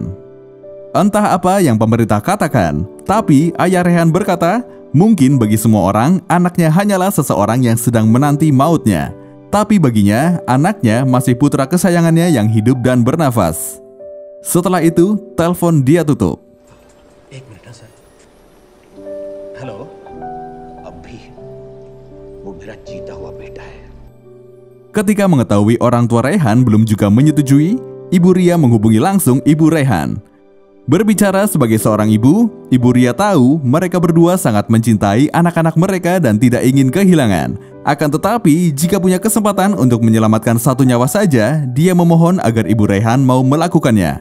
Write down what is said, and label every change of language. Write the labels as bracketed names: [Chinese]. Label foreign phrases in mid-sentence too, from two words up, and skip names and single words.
[Indonesian] Entah apa yang pemerintah katakan, tapi ayah Rehan berkata, mungkin bagi semua orang, anaknya hanyalah seseorang yang sedang menanti mautnya. Tapi baginya, anaknya masih putra kesayangannya yang hidup dan bernafas. Setelah itu, telepon dia tutup. [Hindi] एक मिनट ना सर हेलो अभी वो मेरा जीता हुआ बेटा है. [Indonesian] Ketika mengetahui orang tua Rehan belum juga menyetujui, Ibu Ria menghubungi langsung Ibu Rehan. Berbicara sebagai seorang ibu, Ibu Ria tahu mereka berdua sangat mencintai anak-anak mereka dan tidak ingin kehilangan. Akan tetapi, jika punya kesempatan untuk menyelamatkan satu nyawa saja, dia memohon agar Ibu Rehan mau melakukannya.